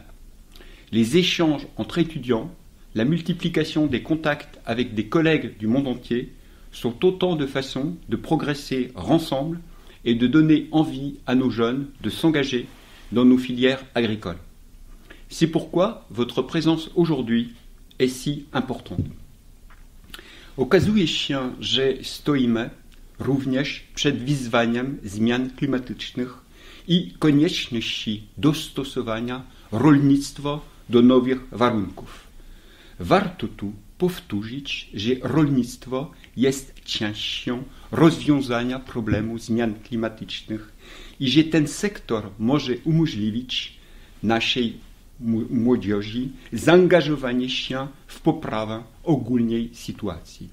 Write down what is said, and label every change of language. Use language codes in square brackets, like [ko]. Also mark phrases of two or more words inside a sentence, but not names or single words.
[fr] Les échanges entre étudiants, la multiplication des contacts avec des collègues du monde entier sont autant de façons de progresser ensemble et de donner envie à nos jeunes de s'engager dans nos filières agricoles. C'est pourquoi votre présence aujourd'hui est si importante. [pl] Okazuje się, że stoimy również przed wyzwaniem zmian klimatycznych i konieczności dostosowania rolnictwa do nowych warunków. Warto tu powtórzyć, że rolnictwo jest częścią rozwiązania problemu zmian klimatycznych i że ten sektor może umożliwić naszej młodzieży zaangażowanie się w poprawę ogólnej sytuacji.